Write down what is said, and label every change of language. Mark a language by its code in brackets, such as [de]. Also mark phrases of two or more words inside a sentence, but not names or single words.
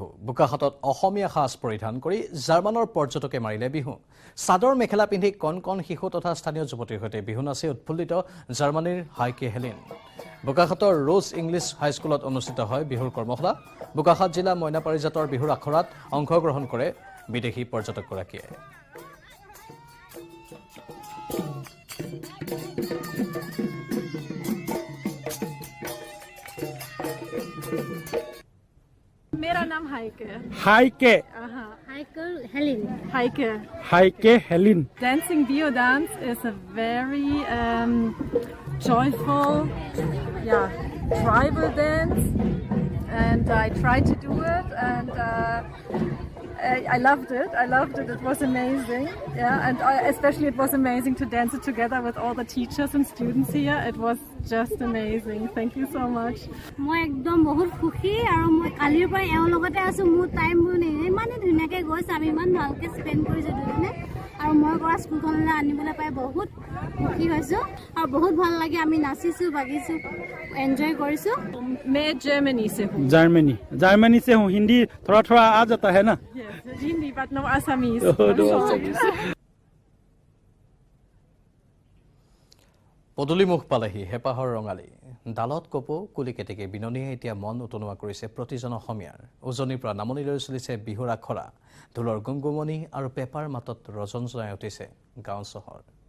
[as] বোকাখাতত অসমীয়া সাজ পৰিধান কৰি জাৰ্মানৰ পৰ্যটকে মাৰিলে বিহু। চাদৰ মেখেলা পিন্ধি কণ কণ শিশু তথা স্থানীয় যুৱতীৰ সৈতে বিহু নাচি উৎফুল্লিত জাৰ্মানীৰ হাইকে হেলিন। বোকাখাতৰ ৰোজ ইংলিছ হাইস্কুলত অনুষ্ঠিত হয় বিহুৰ কৰ্মশালা। বোকাখাত জিলা মইনা পাৰিজাতৰ বিহুৰ আখৰাত অংশগ্ৰহণ কৰে বিদেশী পৰ্যটকগৰাকীয়ে। [hi] मेरा नाम हाइके। Heike. Heike Helin. [en] Dancing Bio dance is a very joyful, tribal dance, and I tried to do it, and I loved it. It was amazing. And especially it was amazing to dance it together with all the teachers and students here. It was just amazing. Thank you so much. [as] মই একদম বহুত খুশি আৰু মই কালিৰ পৰা এওঁৰ লগতে আছো। মোৰ টাইম ইমানে ধুনীয়াকৈ গৈছে, আমি ইমান ভালকৈ স্পেণ্ড কৰিছোঁ দুজনে। আৰু মই কৰা স্কুলখনলৈ আনিবলৈ পাই বহুত সুখী হৈছোঁ আৰু বহুত ভাল লাগে। আমি নাচিছোঁ, বাগিছোঁ, এনজয় কৰিছু। [hi] मैं जर्मनी से हूँ। जर्मनी से हूँ। हिंदी थोड़ा थोड़ा आ जाता है ना? [en] Yes, हिंदी but no Assamese. [as] পদূলিমুখ পালেহি হেপাহৰ ৰঙালী। ডালত কপৌ কুলি কেতেকী বিননীয়ে এতিয়া মন উতনোৱা কৰিছে প্ৰতিজন অসমীয়াৰ। উজনিৰ পৰা নামনিলৈ চলিছে বিহুৰ আখৰা। ঢোলৰ গুমগুমনি আৰু পেপাৰ মাতত ৰজন জনাই উঠিছে গাঁও চহৰ।